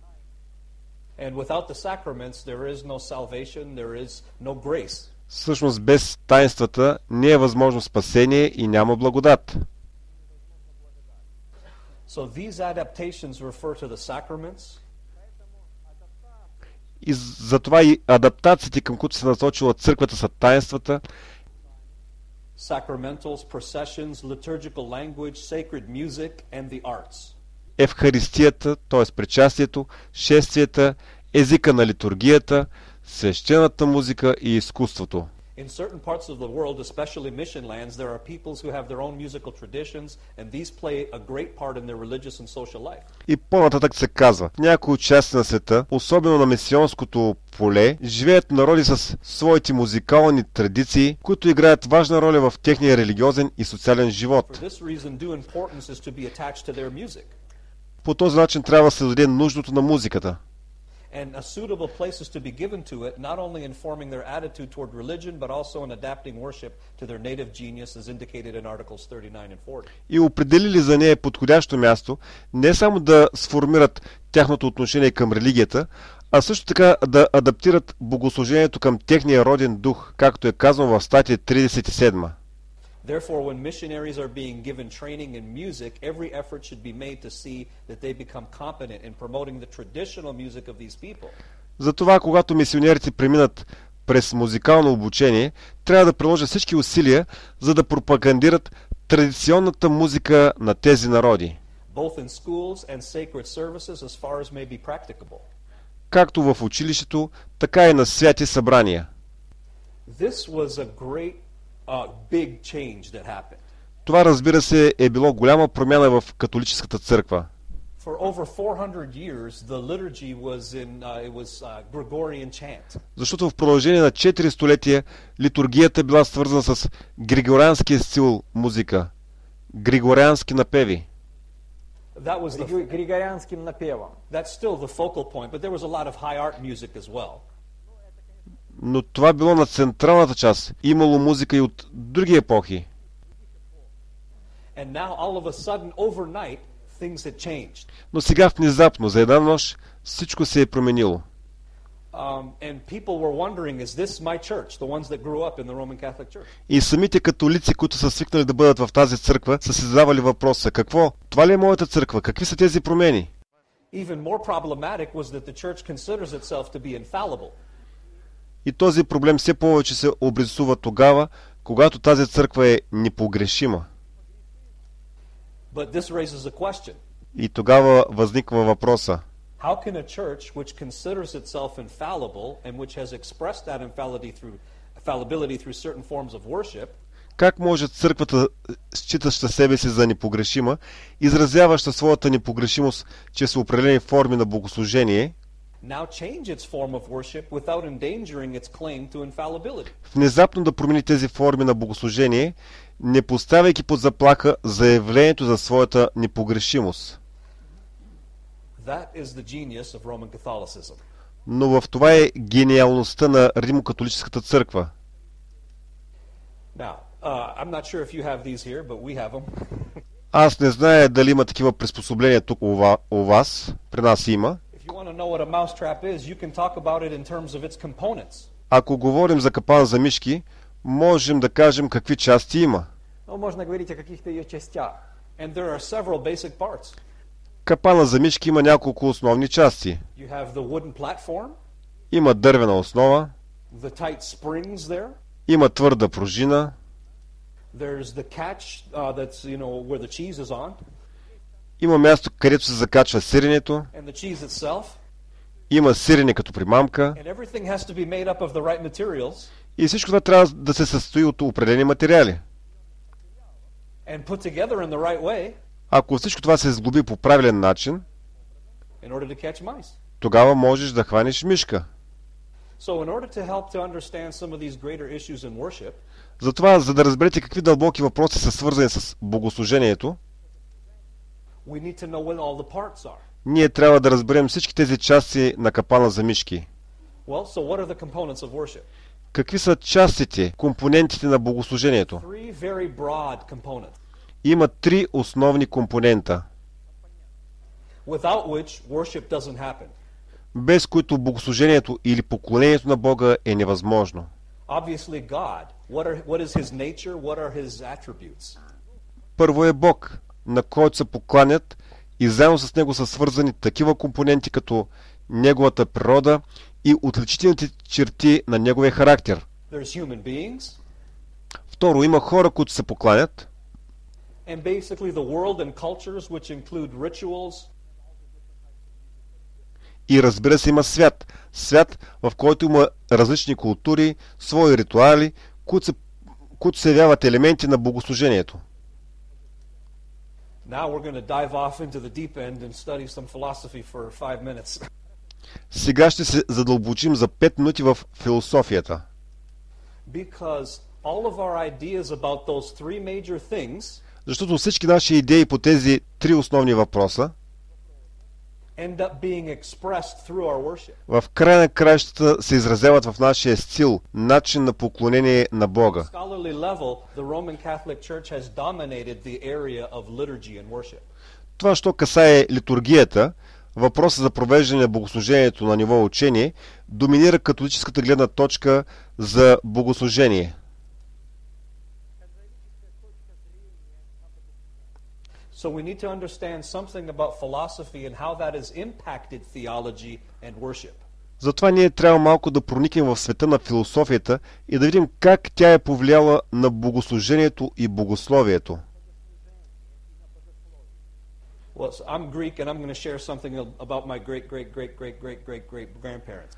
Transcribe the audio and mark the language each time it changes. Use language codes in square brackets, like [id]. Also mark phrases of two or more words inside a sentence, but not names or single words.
[bg] Всъщност без таинствата не е възможно спасение и няма благодат. И затова и адаптациите, към които се насочила църквата, са таинствата, [en] sacramentals, processions, liturgical language, sacred music and the arts. [bg] Евхаристията, т.е. причастието, шествията, езика на литургията, свещената музика и изкуството. [en] In certain parts of the world, especially mission lands, there are peoples who have their own musical traditions, and these play a great part in their religious and social life. [bg] И по-нататък се казва, в някои части на света, особено на мисионското поле, живеят народи с своите музикални традиции, които играят важна роля в техния религиозен и социален живот. [en] For this reason, due importance is to be attached to their music. [bg] По този начин трябва да се даде нуждото на музиката. [en] And a suitable place is to be given to it, not only informing their attitude toward religion, but also in adapting worship to their native genius, as indicated in Articles 39 and 40. [bg] И определили за нея подходящо място, не само да сформират тяхното отношение към религията, а също така да адаптират богослужението към техния роден дух, както е казано в статия 37. [en] Therefore, when missionaries are being given training in music, every effort should be made to see that they become competent in promoting the traditional music of these people. [bg] Затова, когато мисионерите преминат през музикално обучение, трябва да приложат всички усилия, за да пропагандират традиционната музика на тези народи. [en] Both in schools and sacred services as far as may be practicable. [bg] Както в училището, така и на святи събрания. [en] This was a great big change that happened. [bg] Това, разбира се, е било голяма промяна в католическата църква. [en] For over 400 years, the liturgy was Gregorian chant. [bg] Защото в продължение на 4 столетия литургията била свързана с григорианския стил музика, григориански напеви. [ru] Григорианским напевом. [en] That's still the focal point, but there was a lot of high art music as well. [bg] Но това било на централната част. Имало музика и от други епохи. [en] And now, all of a sudden, overnight, things had changed. [bg] Но сега внезапно, за една нощ, всичко се е променило. [en] And people were wondering, is this my church, the ones that grew up in the Roman Catholic Church? [bg] И самите католици, които са свикнали да бъдат в тази църква, са си задавали въпроса: какво? Това ли е моята църква? Какви са тези промени? [en] Even more problematic was that the church considers itself to be infallible. [bg] И този проблем все повече се обрисува тогава, когато тази църква е непогрешима. [en] But this raises a question. [bg] И тогава възниква въпроса: [en] how can a church which considers itself infallible and which has expressed that infallibility through certain forms of worship, [bg] как може църквата, считаща себе си за непогрешима, изразяваща своята непогрешимост чрез определени форми на богослужение, [en] now change its form of worship without endangering its claim to infallibility? [bg] Внезапно да промени тези форми на богослужение, не поставяйки под заплаха заявлението за своята непогрешимост. [en] That is the genius of Roman Catholicism. [bg] Но в това е гениалността на римокатолическата църква. [en] Now, I'm not sure if you have these here, but we have them. [bg] Аз не зная дали има такива приспособления тук у вас, при нас има. Ако говорим за капан за мишки, можем да кажем какви части има. [ru] Можно говорить о каких-то ее частях. [en] And there are several basic parts. [bg] Капана за мишки има няколко основни части. [en] You have the wooden platform, [bg] Има дървена основа, [en] the tight springs there. [bg] има твърда пружина, [en] There's the catch that's where the cheese is on, [bg] има място, където се закачва сиренето, [en] and the cheese itself, [bg] има сирене като примамка [en] and everything has to be made up of the right materials [bg] и всичко това трябва да се състои от определени материали. [en] and put together in the right way [bg] Ако всичко това се сглоби по правилен начин, [en] in order to catch mice. [bg] тогава можеш да хванеш мишка. [en] So in order to help to understand some of these greater issues in worship, [bg] Затова, за да разберете какви дълбоки въпроси са свързани с богослужението, [en] we need to know what all the parts are. [bg] ние трябва да разберем всички тези части на капана за мишки. [en] Well, so what are the components of worship? [bg] Какви са частите, компонентите на богослужението? [en] Three very broad components, [bg] Има 3 основни компонента, [en] without which worship doesn't happen. [bg] без които богослужението или поклонението на Бога е невъзможно. [en] Obviously God, what is his nature, what are his attributes? [bg] Първо е Бог, на който се покланят и заедно с него са свързани такива компоненти като неговата природа и отличителните черти на неговия характер. [en] There's human beings, [bg] Второ, има хора, които се покланят, [en] and basically the world and cultures which include rituals, [bg] и разбира се има свят. Свят, в който има различни култури, свои ритуали, които се явяват елементи на богослужението. [en] Now we're going to dive off into the deep end and study some philosophy for 5 minutes. [bg] Сега ще се задълбочим за 5 минути в философията. [en] Because all of our ideas about those three major things [bg] Защото всички наши идеи по тези 3 основни въпроса [en] end up being expressed through our worship. [bg] в края на краищата се изразяват в нашия стил, начин на поклонение на Бога. [en] Scholarly level, the Roman Catholic Church has dominated the area of liturgy and worship. [bg] Това, що касае литургията, въпроса за провеждане на богослужението на ниво учение, доминира католическата гледна точка за богослужение. [en] So we need to understand something about philosophy and how that has impacted theology and worship. [bg] Затова ние трябва малко да проникнем в света на философията и да видим как тя е повлияла на богослужението и богословието. [en] Well, so I'm Greek and I'm going to share something about my great-great-great-great-great-great-great-grandparents.